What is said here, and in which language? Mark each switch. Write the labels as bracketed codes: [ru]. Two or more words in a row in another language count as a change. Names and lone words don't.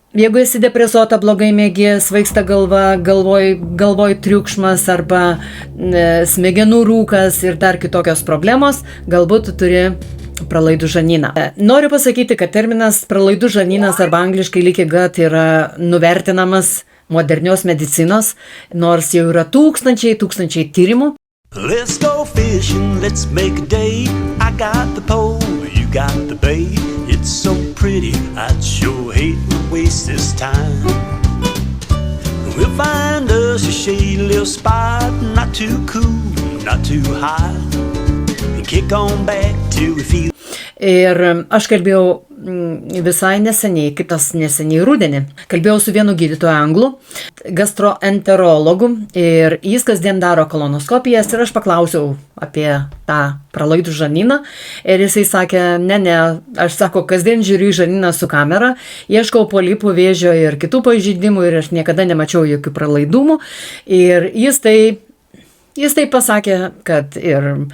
[lt] Jeigu esi depresuota, blogai miegi, svaigsta galva, galvoj triukšmas arba smegenų rūkas ir dar kitokios problemos, galbūt tu turi pralaidų žarnyną. Noriu pasakyti, kad terminas pralaidų žarnynas arba angliškai [en] leaky gut [lt] yra nuvertinamas modernios medicinos, nors jau yra tūkstančiai tyrimų. [en] Let's go fishing, let's make a day. I got the pole, you got the bait. It's so pretty, I'd sure hate to waste this time. We'll find us a shady little spot, not too cool, not too hot, and kick on back till we feel. [lt] Ir aš kalbėjau visai neseniai, kitas neseniai rudenį, kalbėjau su vienu gydytoju anglų, gastroenterologu, ir jis kasdien daro kolonoskopijas ir aš paklausiau apie tą pralaidų žarnyną ir jisai sakė, aš kasdien žiūriu į žarnyną su kamera, ieškau polipų, vėžio ir kitų pažeidimų ir aš niekada nemačiau jokių pralaidumų ir jis tai pasakė, kad ir